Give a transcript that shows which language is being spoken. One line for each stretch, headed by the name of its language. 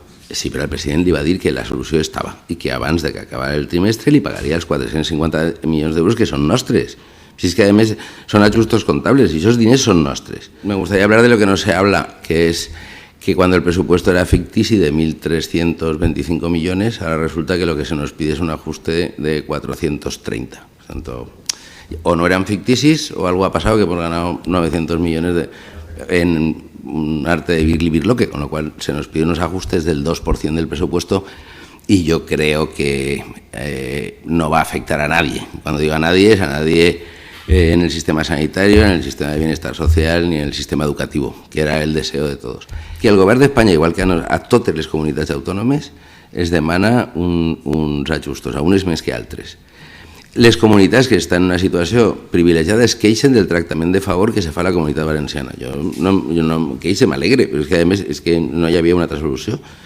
Catalan: Sí, però el president li va dir que la solució estava i que abans de que acabara el trimestre li pagaria els 450 milions d'euros que són nostres.
Spanish: Si es que además son ajustes contables y esos
Catalan: diners son nostres.
Spanish: Me gustaría hablar de lo que no se habla, que es que cuando el presupuesto era ficticio de 1.325 millones, ahora resulta que lo que se nos pide es un ajuste de 430. Por tanto, o no eran ficticis o algo ha pasado que hemos ganado 900 millones en un arte de birloque, con lo cual se nos pide unos ajustes del 2% del presupuesto y yo creo que no va a afectar a nadie. Cuando digo a nadie, es a nadie en el sistema sanitario, en el sistema de bienestar social ni en el sistema educativo, que era el deseo de todos.
Catalan: Que el govern d'Espanya, igual que a totes les comunitats autònomes, es demana uns ajustos, a unes més que altres. Les comunitats que estan en una situació privilegiada es queixen del tractament de favor que se fa a la comunitat valenciana. Jo no em queixo, m'alegre, però és que a més és que no hi havia una altra solució.